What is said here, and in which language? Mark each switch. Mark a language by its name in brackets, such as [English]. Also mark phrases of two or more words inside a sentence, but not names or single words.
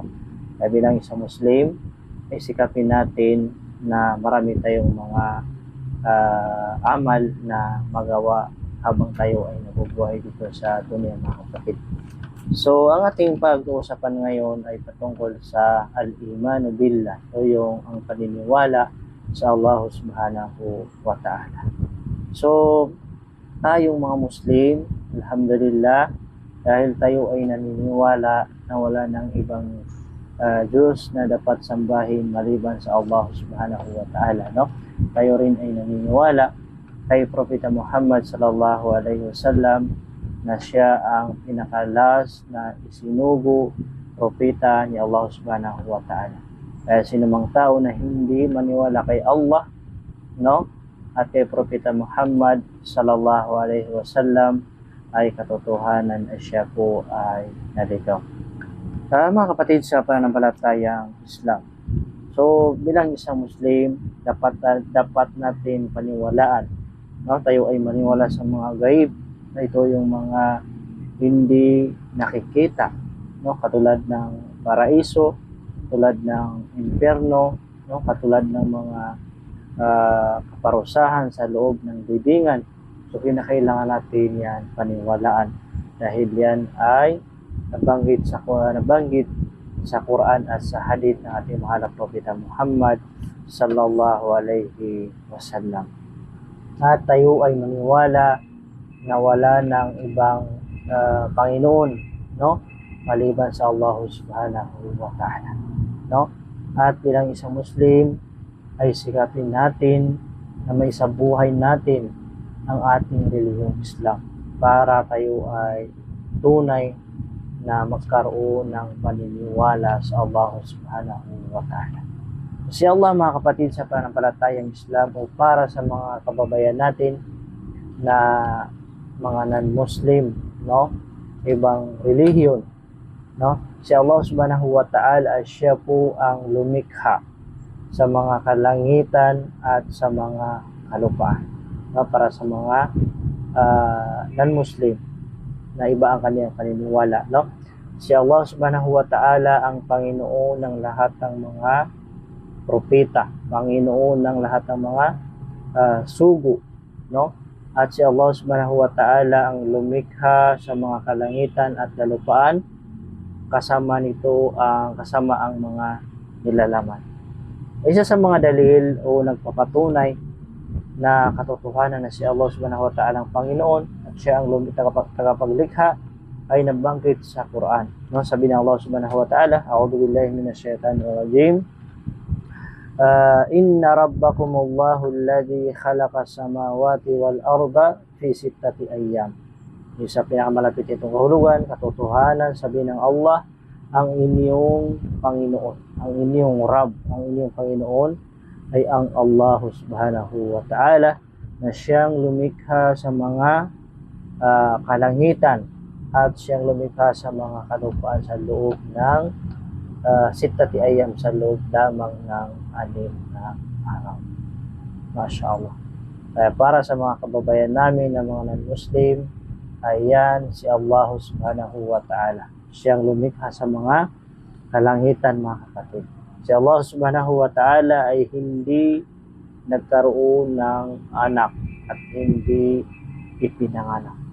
[Filipino] Kaya bilang isang Muslim, ay sikapin natin na marami tayong mga amal na magawa habang tayo ay nabubuhay dito sa dunia, mga kapatid. So, ang ating pag-uusapan ngayon ay patungkol sa [Arabic] الإيمان بالله, [Filipino] o yung ang paniniwala sa Allah [Arabic] سبحانه وتعالى. [Filipino] So, tayong mga Muslim, alhamdulillah, dahil tayo ay naniniwala na wala ng ibang Diyos na dapat sambahin maliban sa Allah [Arabic] سبحانه وتعالى, [Filipino] no? Tayo rin ay naniniwala kay Propeta Muhammad [Arabic] صلى الله عليه وسلم [Filipino] na siya ang pinakalas na isinugo propeta ni Allah [Arabic] سبحانه وتعالى. [Filipino] Kaya sinumang tao na hindi maniwala kay Allah, no, at kay Propeta Muhammad [Arabic] صلى الله عليه وسلم, [Filipino] ay katotohanan na siya po ay naligaw. Mga kapatid, sa pananampalatayang Islam, so bilang isang Muslim, dapat natin paniwalaan, no, tayo ay maniwala sa mga gaib, na ito yung mga hindi nakikita, no, katulad ng paraiso, katulad ng impyerno, no, katulad ng mga kaparusahan sa loob ng libingan. So kinakailangan natin yan paniwalaan, dahil yan ay nabanggit sa Quran at sa hadith ng ating mahal na Propeta Muhammad [Arabic] صلى الله عليه وسلم. [Filipino] At tayo ay maniwala na wala ng ibang Panginoon, no, maliban sa Allah [Arabic] سبحانه وتعالى, [Filipino] no? At bilang isang Muslim, ay sikapin natin na may sa buhay natin ang ating relihiyong Islam, para tayo ay tunay na magkaroon ng paniniwala sa Allah [Arabic] سبحانه وتعالى. [Filipino] Si Allah, mga kapatid, sa pananampalatayang Islam, o para sa mga kababayan natin na mga non-Muslim, no, ibang relihiyon, no, si Allah [Arabic] سبحانه وتعالى, [Filipino] siya po ang lumikha sa mga kalangitan at sa mga kalupaan, no, para sa mga non-Muslim na iba ang kanyang paniniwala, no. Si Allah [Arabic] سبحانه وتعالى [Filipino] ang Panginoon ng lahat ng mga propeta, Panginoon ng lahat ng mga sugo, no. At si Allah [Arabic] سبحانه وتعالى [Filipino] ang lumikha sa mga kalangitan at kalupaan, kasama ang mga nilalaman. Isa sa mga dalil o nagpapatunay na katotohanan na si Allah [Arabic] سبحانه وتعالى [Filipino] ang Panginoon at siya ang tagapaglikha ay nabanggit sa Quran, no? Sabi ng Allah [Arabic] سبحانه وتعالى أعوذ بالله من الشيطان الرجيم إن ربكم الله الذي خلق السماوات والأرض في 6 أيام. [Filipino] Yung sa pinakamalapit itong kahulugan, katotohanan, sabi ng Allah, ang inyong Panginoon, ang inyong Rabb, ang inyong Panginoon ay ang Allah [Arabic] سبحانه وتعالى, [Filipino] na siyang lumikha sa mga kalangitan at siyang lumikha sa mga kalupaan sa loob ng 6 ayyam, sa loob lamang ng 6 na araw. [Arabic] ما شاء الله. [Filipino] Kaya para sa mga kababayan namin na mga non-Muslim, ayan si Allah [Arabic] سبحانه وتعالى, [Filipino] siyang lumikha sa mga kalangitan, mga kapatid. Si Allah [Arabic] سبحانه وتعالى [Filipino] ay hindi nagkaroon ng anak at hindi ipinanganak.